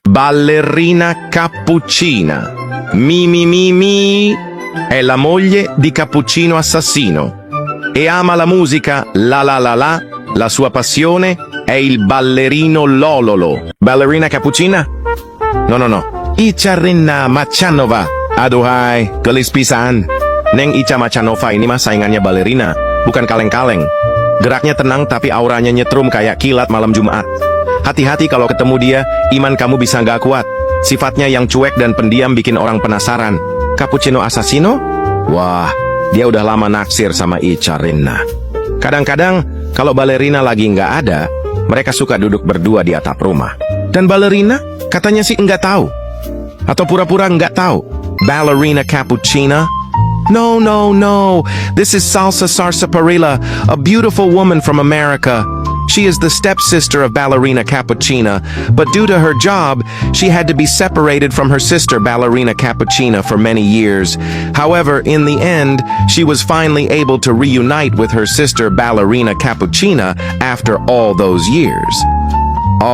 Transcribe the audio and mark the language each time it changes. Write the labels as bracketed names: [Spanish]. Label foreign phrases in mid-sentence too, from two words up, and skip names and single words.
[Italian] Ballerina Cappuccina. Mi. È la moglie di Cappuccino assassino. E ama la musica, la sua passione è il ballerino lololo. Ballerina Cappuccina? No. [Indonesian] Icarinnamatcharova. Aduhai, [Sundanese] gelis pisan. [Indonesian] Neng Icarinnamatcharova ini mah saingannya Ballerina, bukan kaleng-kaleng. Geraknya tenang tapi auranya nyetrum kayak kilat malam Jumat. Hati-hati kalau ketemu dia, iman kamu bisa nggak kuat. Sifatnya yang cuek dan pendiam bikin orang penasaran. [Italian] Cappuccino assassino? [Indonesian] Wah, dia udah lama naksir sama Icarinna. Kadang-kadang, kalau Ballerina lagi nggak ada, mereka suka duduk berdua di atap rumah. Dan Ballerina katanya sih nggak tahu. Atau pura-pura nggak tahu. [Italian] Ballerina Cappuccina? No. [English] This is Salsa Sarsaparilla, a beautiful woman from America. She is the stepsister of Ballerina Cappuccina, but due to her job, she had to be separated from her sister Ballerina Cappuccina for many years. However, in the end, she was finally able to reunite with her sister Ballerina Cappuccina after all those years.